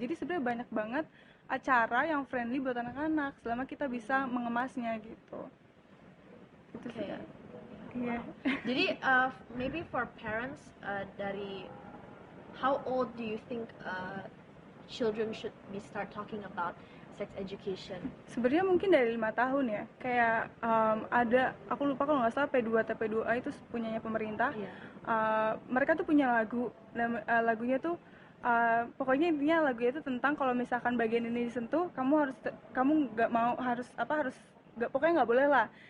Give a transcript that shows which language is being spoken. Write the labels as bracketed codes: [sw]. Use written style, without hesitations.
[id] Jadi sebenarnya banyak banget acara yang friendly buat anak-anak selama kita bisa mengemasnya gitu. Itu sih. [en] Okay. [id] Iya. [en] Jadi maybe for parents dari how old do you think children should be start talking about sex education? [id] Sebenarnya mungkin dari 5 tahun ya. Kayak ada, aku lupa kalau nggak salah P2 atau P2A itu punyanya pemerintah. Iya. Mereka tuh punya lagu, lagunya tuh pokoknya intinya lagunya itu tentang kalau misalkan bagian ini disentuh, kamu nggak mau pokoknya nggak boleh lah.